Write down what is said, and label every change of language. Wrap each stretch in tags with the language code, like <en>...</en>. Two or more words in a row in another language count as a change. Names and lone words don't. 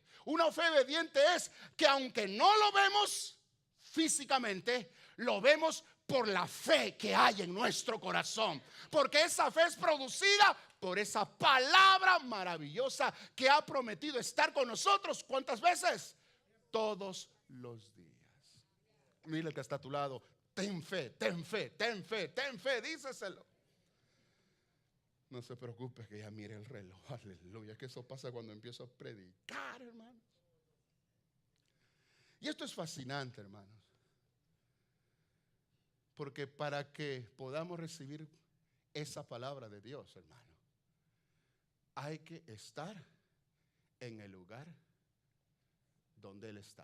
<es>Una fe obediente es que aunque no lo vemos físicamente, Lo vemos por la fe que hay en nuestro corazón. Porque esa fe es producida por esa palabra maravillosa que ha prometido estar con nosotros. ¿Cuántas veces? Todos los días. Mira el que está a tu lado. Ten fe, ten fe, ten fe, ten fe. Díceselo. No se preocupe que ya mire el reloj. Aleluya. Que eso pasa cuando empiezo a predicar, hermanos. Y esto es fascinante, hermanos. Porque para que podamos recibir esa palabra de Dios, hermano, hay que estar en el lugar donde Él está.</es>